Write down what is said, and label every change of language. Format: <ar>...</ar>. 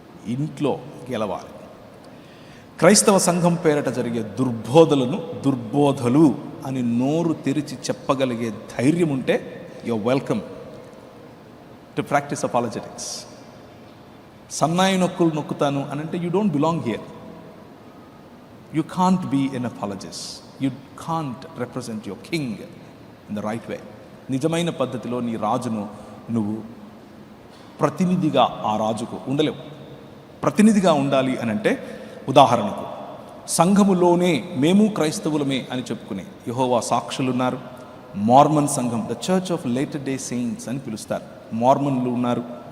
<te>ఇంట్లో గెలవాలి. క్రైస్తవ సంఘం పేరట జరిగే దుర్బోధలు అని నోరు తెరిచి చెప్పగలిగే ధైర్యం ఉంటే</te> <en>you're welcome to practice apologetics.</en> <te>సన్నాయి నొక్కులు నొక్కుతాను అని అంటే</te> <en>you don't belong here. You can't be an apologist. You can't represent your king in the right way.</en> <te>నిజమైన పద్ధతిలో నీ రాజును నువ్వు ప్రతినిధిగా ఆ రాజుకు ఉండలేవు. ప్రతినిధిగా ఉండాలి అని అంటే, ఉదాహరణకు సంఘములోనే మేము క్రైస్తవులమే అని చెప్పుకునే యెహోవా సాక్షులు ఉన్నారు. మార్మన్ సంఘం, the church of later day saints అని పిలుస్తారు. మార్మన్లు ఉన్నారు.</te>